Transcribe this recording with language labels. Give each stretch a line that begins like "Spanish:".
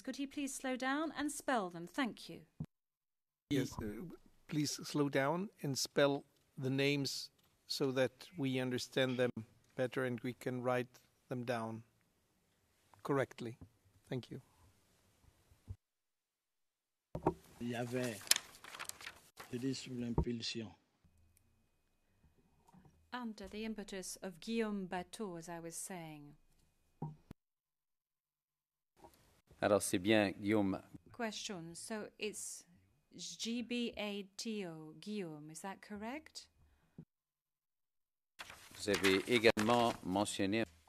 English: Could he please slow down and spell them? Thank you. Yes, please slow down and spell the names so that we understand them better and we can write them down correctly. Thank you.
French: Il y avait, je dis sous l'impulsion
English: under the impetus of Guillaume Bateau, as I was saying.
French: Alors, c'est bien Guillaume.
English: Question. So it's G-B-A-T-O, Guillaume, is that correct?
French: Vous avez également mentionné.